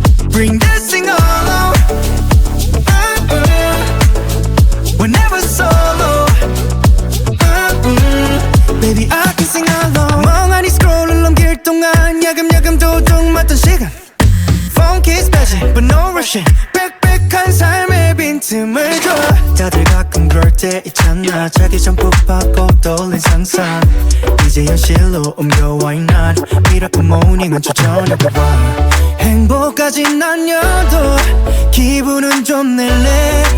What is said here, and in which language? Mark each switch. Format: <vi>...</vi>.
<en>Bring this thing along. We're never solo. Baby I can sing along.</en> <ko>멍하니 scroll을 넘길 동안 야금야금 도둑 맞던 시간.</ko> <en>Funky special but no rushing.</en> <ko>빽빽한 삶의 빈틈을 줘. 다들 가끔 그럴 때 있잖아. 자기 전 푹파고 떠올린 상상 이제 현실로 옮겨와 not 미라클 모닝은 저저녁에 와. 행복까진 아니어도 기분은 좀 낼래.</ko>